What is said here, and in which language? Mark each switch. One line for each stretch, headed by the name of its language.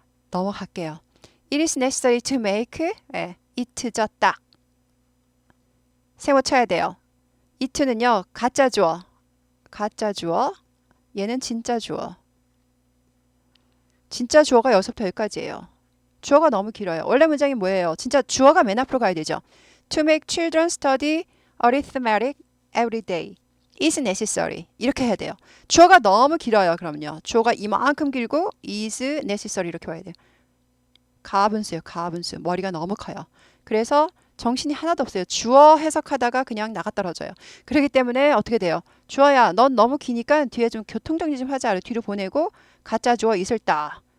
Korean: 넘어갈게요.
English: It is necessary to make it
Korean: 졌다. 세모 쳐야 돼요. it는요 가짜 주어. 얘는 진짜 주어. 진짜 주어가 6부터 10까지예요. 주어가 너무 길어요. 원래 문장이 뭐예요? 진짜 주어가 맨 앞으로 가야 되죠.
English: To make children study arithmetic every day is necessary.
Korean: 이렇게 해야 돼요. 주어가 너무 길어요. 그럼요. 주어가 이만큼 길고 is necessary 이렇게 와야 돼요. 가분수예요. 가분수. 머리가 너무 커요. 그래서 정신이 하나도 없어요. 주어 해석하다가 그냥 나가 떨어져요. 그렇기 때문에 어떻게 돼요? 주어야, 넌 너무 기니까 뒤에 좀 교통정리 좀 하자. 뒤로 보내고 가짜 주어 있을다.